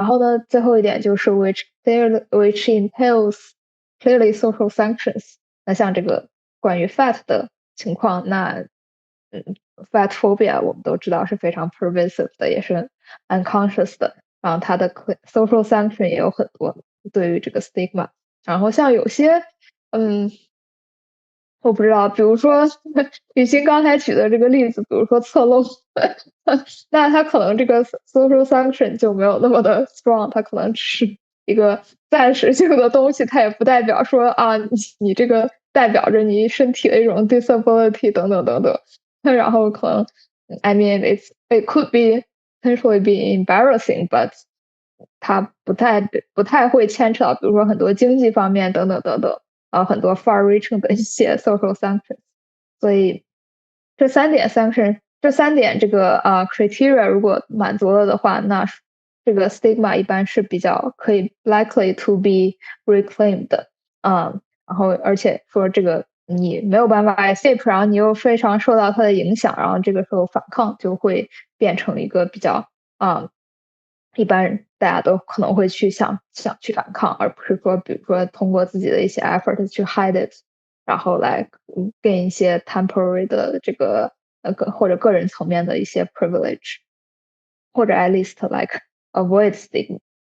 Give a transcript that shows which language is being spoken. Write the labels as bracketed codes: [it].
[zh] 然后呢，最后一点就是 [en] which entails clearly social sanctions。 [zh] 那像这个关于 fat 的情况，那fat phobia 我们都知道是非常 pervasive 的，也是 unconscious 的。然后它的 social sanction 也有很多对于这个 stigma。然后像有些我不知道，比如说雨欣刚才举的这个例子，比如说侧漏，那它可能这个 social sanction 就没有那么的 strong， 它可能只是一个暂时性的东西，它也不代表说你这个代表着你身体的一种 disability 等等等等。然后可能 [en] I mean it could be potentially be embarrassing, but [zh] 它不太会牵扯到比如说很多经济方面等等等等。很多 far-reaching 的一些 social sanctions。所以这三点这个criteria 如果满足了的话，那这个 stigma 一般是比较可以 [en] likely to be reclaimed [zh] 的。然后而且说这个你没有办法 escape，然后你又非常受到它的影响，然后这个时候反抗就会变成一个比较一般人大家都可能会去想去反抗，而不是说比如说通过自己的一些 effort 去 [en] hide it， [zh] 然后来跟一些 temporary 的这个或者个人层面的一些 privilege，或者 [en] at least like avoid stigma。